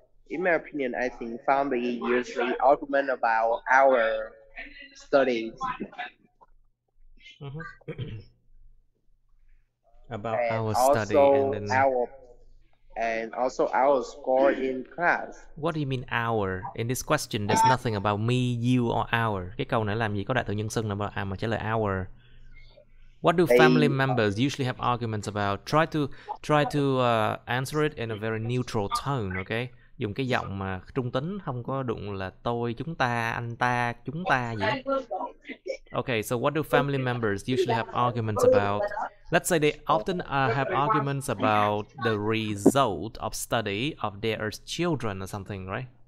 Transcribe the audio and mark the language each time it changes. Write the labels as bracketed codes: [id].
[en] In my opinion, I think family usually argument about our studies. About and our also study and then our score in class. What do you mean our? In this question, there's nothing about me, you or our. [vi] Cái câu này làm gì có đại từ nhân xưng nào mà trả lời our. [en] What do family members usually have arguments about? Try to answer it in a very neutral tone, okay? [vi] Dùng cái giọng mà trung tính, không có đụng là tôi, chúng ta, anh ta, chúng ta gì hết. [en] Okay, so what do family members usually have arguments about? Let's say they often have arguments about the result of study of their children or something, right?